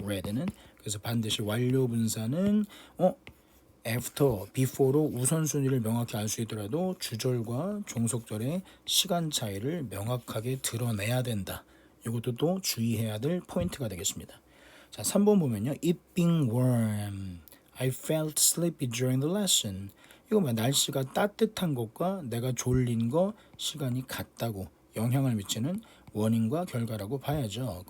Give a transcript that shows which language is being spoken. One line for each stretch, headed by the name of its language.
Korean: read는. 그래서 반드시 완료 분사는 after, before로 우선순위를 명확히 알 수 있더라도 주절과 종속절의 시간 차이를 명확하게 드러내야 된다. 이것도 또 주의해야 될 포인트가 되겠습니다. 자, 3번 보면요.
English: It being warm, I felt sleepy during the lesson.
Korean: 이거 날씨가 따뜻한 것과 내가 졸린 거 시간이 같다고 영향을 미치는 원인과 결과라고 봐야죠.